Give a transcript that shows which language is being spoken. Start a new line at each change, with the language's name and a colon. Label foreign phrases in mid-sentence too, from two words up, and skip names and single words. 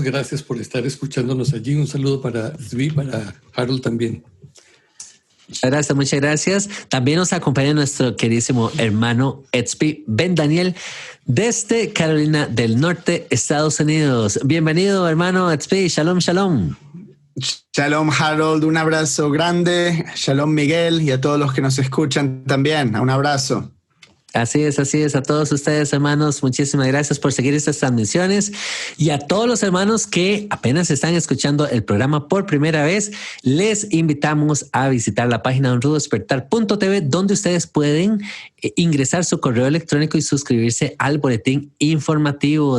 Spanish: Gracias por estar escuchándonos allí. Un saludo para Zvi, para Harold también. Muchas gracias. También nos acompaña nuestro queridísimo hermano Etzpi Ben Daniel desde Carolina del Norte, Estados Unidos. Bienvenido, hermano Etzpi.
Hebrew: Shalom, shalom.
Spanish: Shalom, Harold. Un abrazo grande. Shalom, Miguel, y a todos los que nos escuchan también. Un abrazo. Así es. A todos ustedes, hermanos, muchísimas gracias por seguir estas transmisiones. Y a todos los hermanos que apenas están escuchando el programa por primera vez, les invitamos a visitar la página unrudodespertar.tv, donde ustedes pueden ingresar su correo electrónico y suscribirse al boletín informativo.